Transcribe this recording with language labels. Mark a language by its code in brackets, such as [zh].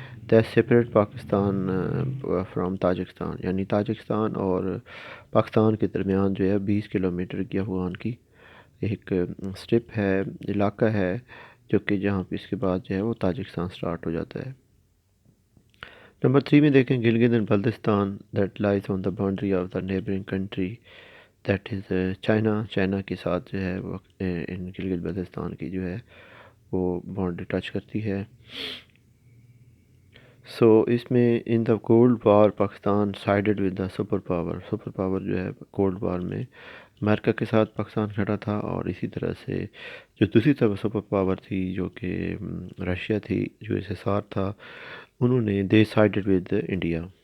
[en] that separate Pakistan from Tajikistan, [ur] یعنی Tajikistan اور پاکستان کے درمیان جو ہے 20 کلومیٹر کی افغان کی ایک اسٹرپ ہے، علاقہ ہے، جو کہ جہاں پہ اس کے بعد جو ہے وہ تاجکستان سٹارٹ ہو جاتا ہے. نمبر 3 میں دیکھیں [en] Gilgit and Baltistan that lies on the boundary of the neighbouring country that is China. [ur] China کے ساتھ جو ہے وہ ان گلگت بلتستان کی جو ہے وہ باؤنڈری ٹچ کرتی ہے. سو اس میں [en] In the cold war Pakistan sided with the super power. [ur] Super power جو ہے کولڈ وار میں امریکہ کے ساتھ پاکستان کھڑا تھا، اور اسی طرح سے جو دوسری طرف سپر پاور تھی جو کہ رشیا تھی، جو اس حصار تھا، انہوں نے [en] They sided with India.